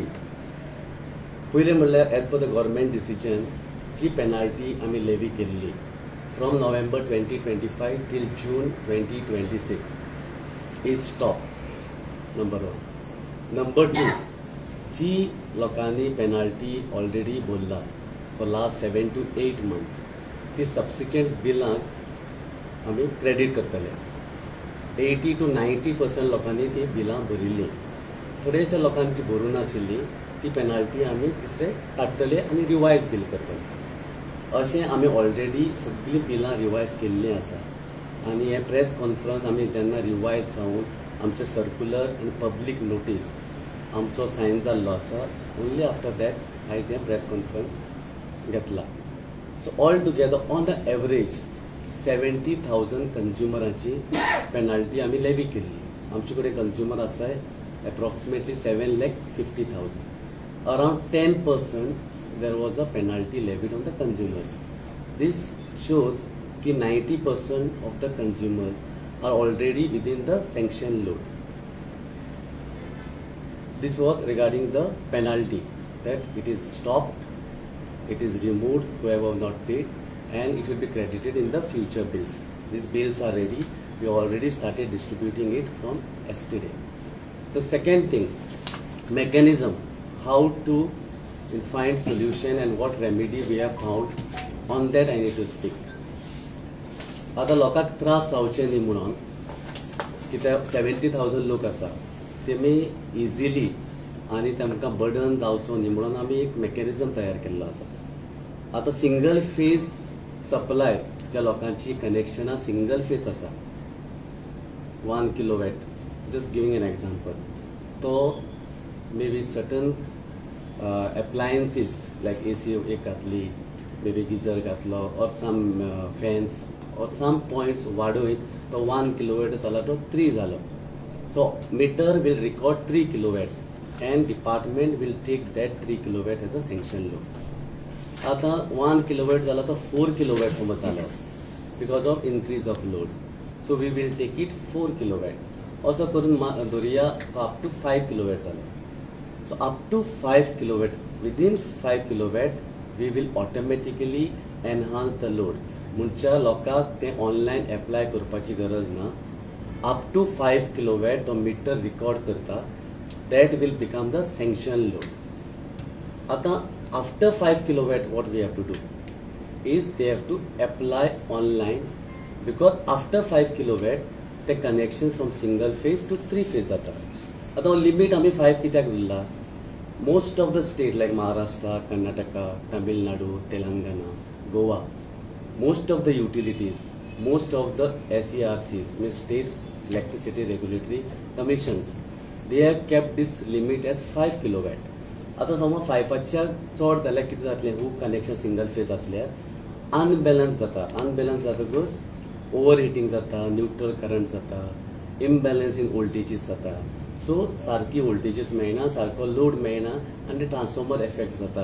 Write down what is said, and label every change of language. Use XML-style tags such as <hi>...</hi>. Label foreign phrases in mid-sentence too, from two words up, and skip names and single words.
<kok>पयलें म्हणल्यार</kok> <en>as per the government decision</en> <kok>जी पेनाल्टी आमी लेवी केल्ली</kok> <en>from November 2025 till June 2026 is stop.</en> <kok>नंबर 1. नंबर 2 जी लोकांनी पेनाल्टी ऑलरेडी भरला</kok> <en>for last 7 to 8 months</en> <kok>ती सबसिक्वेंट बिलांक आमी क्रेडीट करतले. 80 to 90% लोकांनी ती बिलां भरिल्ली. थोडेशा लोकांची भरूं नाशिल्ली ती पेनाल्टी आमी तिसरे काडटले आनी रिवायज बील करतले. अशें आमी ऑलरेडी सगळीं बिलां रिवायज केल्लीं आसा आनी हे</kok> <en>press conference</en> <kok>आमी जेन्ना रिवायज जावन आमचे सर्क्युलर आनी</kok> <en>public notice</en> <kok>आमचो सायन जाल्लो आसा</kok> <en>only after that</en> <kok>आयज हें</kok> <en>press conference</en> <kok>घेतला.</kok> <en>so all together on the average</en> <kok>70,000 कंज्युमरांची पेनाल्टी आमी लेवी केल्ली. आमचे कडेन कंज्युमर आसाय एप्रॉक्सिमेटली 7,50,000.</kok> <en>Around 10% there was a penalty levied on the consumers. This shows कि 90% of the consumers are already within the sanction load. This was regarding the penalty, that it is stopped, it is removed, whoever not paid, and it will be credited in the future bills. These bills are ready. We already started distributing it from yesterday. The second thing, mechanism, how to find solution and what remedy we have found, on that I need to speak.</en> <kok>आता लोकांक त्रास जावचे न्ही म्हणून कित्याक 70,000 लोक आसा तेमी इजिली आनी तांकां बर्डन जावचो न्ही म्हणून आमी एक मेकॅनिझम तयार केल्लो आसा. आता</kok> <en>single phase supply</en> <kok>ज्या लोकांची कनेक्शनां</kok> <en>single phase</en> <kok>आसा 1 किलोवॅट,</kok> <en>just giving an example,</en> <kok>तो</kok> <en>may be certain appliances like AC</en> <kok>एक घातली,</kok> <en>maybe geyser घातलो, or some fans or some points</en> <kok>वाडोवन तो 1 kilowatt जाला तो 3 जालो.</kok> <en>So meter will record 3 kilowatt and department will take that 3 kilowatt as a sanction load.</en> <kok>आता 1 kilowatt जाला तो 4 kilowatt समज जालो</kok> <en>because of increase of load. So we will take it 4 kilowatt.</en> <kok>असो करून धरुया तो</kok> <en>up to 5 kilowatt</en> <kok>जालो.</kok> <en>So up to 5 kilowatt, within 5 kilowatt, we will automatically enhance the load.</en> <kok>Muncha लोकांक ते</kok> <en>online apply</en> <kok>करपाची गरज ना.</kok> <en>Up to 5 kilowatt</en> <kok>तो</kok> <en>meter record</en> <kok>करता.</kok> <en>That will become the sanction load. आता after 5 kilowatt, what we have to do is they have to apply online, because after 5 kilowatt the connection from single phase to 3 phase जाता.</en> <kok>आता लिमिट आमी 5 कित्याक दिला?</kok> <en>most of the states like Maharashtra, Karnataka, Tamil Nadu, Telangana, Goa, most of the utilities, most of the SERCs means state electricity regulatory commissions, they have kept this limit as 5 kilowatt.</en> <kok>आता समज 5च्या चड जाल्यार कितें जातलें, खूब कनेक्शन सिंगल फेज आसल्यार अनबॅलन्स जातकच</kok> <en>over heating</en> <kok>जाता,</kok> <en>neutral current</en> <kok>जाता,</kok> <en>imbalance in voltages</en> <kok>जाता. सो सारकी वोल्टेजीस मेळना, सारको लोड मेळना आनी</kok> <en>transformer effect</en> <kok>जाता.</kok>